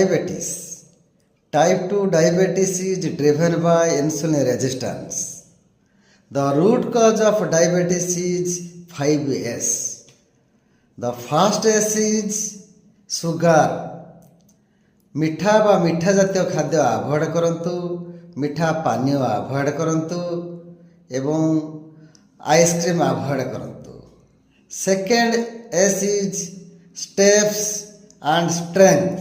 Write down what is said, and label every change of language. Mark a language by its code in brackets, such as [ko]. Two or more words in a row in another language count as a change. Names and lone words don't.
[en] diabetes. Type 2 diabetes is driven by insulin resistance. The root cause of diabetes is 5S. The first S is sugar. [or] ମିଠା ବା ମିଠା ଜାତୀୟ ଖାଦ୍ୟ ଆଭଏଡ଼ କରନ୍ତୁ, ମିଠା ପାନୀୟ ଆଭଏଡ଼ କରନ୍ତୁ ଏବଂ ଆଇସ୍କ୍ରିମ୍ ଆଭଏଡ଼ କରନ୍ତୁ। [en] second S is steps and strength.